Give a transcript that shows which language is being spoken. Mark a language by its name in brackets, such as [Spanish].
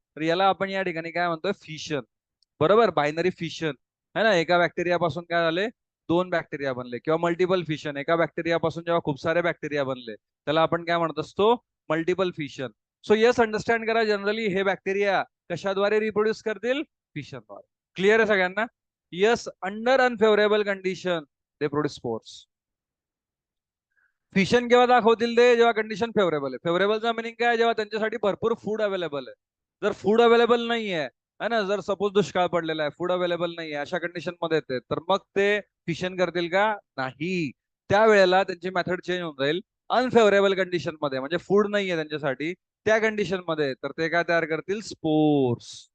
[Marathi] तर याला आपण या ठिकाणी काय म्हणतोय? फिशन. बरोबर, बायनरी फिशन, [Hindi] है ना. [Marathi] एका बॅक्टेरिया पासून काय झाले? दोन बॅक्टेरिया बनले. किंवा मल्टिपल फिशन, एका बॅक्टेरिया पासून जेव्हा खूप सारे बॅक्टेरिया बनले, त्याला आपण काय म्हणत असतो? Multiple fission. So yes understand करा, जनरली हे बॅक्टेरिया कशाद्वारे रिप्रोड्यूस करतील? फिशनद्वारे. क्लिअर आहे सगळ्यांना? [English] Yes, under unfavourable condition they produce spores. [Marathi] Fission केव्हा दाखवतील ते? जेव्हा कंडिशन फेवरेबल आहे. फेवरेबलचा मिनिंग काय? जेव्हा त्यांच्यासाठी भरपूर फूड अवेलेबल आहे. जर फूड अवेलेबल नाहीये, [Hindi] है ना, [Marathi] जर सपोज दुष्काळ पडलेला आहे, फूड अवेलेबल नाहीये, अशा कंडिशन मध्ये येते, तर मग ते फिशन करतील का? नाही. त्यावेळेला त्यांची मेथड चेंज होऊन जाईल. अनफेवरेबल कंडिशन मध्ये, म्हणजे फूड नाहीये त्यांच्यासाठी, त्या कंडिशन मध्ये, तर ते काय तयार करतील? स्पोर्स.